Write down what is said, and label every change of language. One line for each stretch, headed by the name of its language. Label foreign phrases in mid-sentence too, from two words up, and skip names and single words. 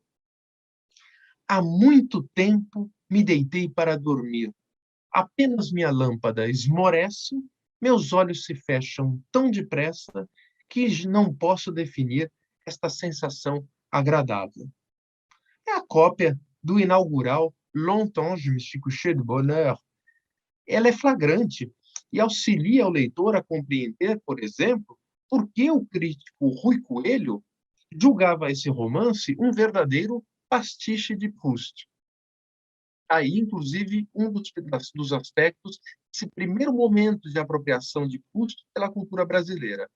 Portuguese: Há muito tempo me deitei para dormir. Apenas minha lâmpada esmorece, meus olhos se fecham tão depressa que não posso definir esta sensação agradável. É a cópia do inaugural
French: Longtemps je me suis couché de bonne heure.
Portuguese: Ela é flagrante e auxilia o leitor a compreender, por exemplo, por que o crítico Rui Coelho julgava esse romance um verdadeiro pastiche de Proust. Aí, inclusive, um dos aspectos desse primeiro momento de apropriação de Proust pela cultura brasileira.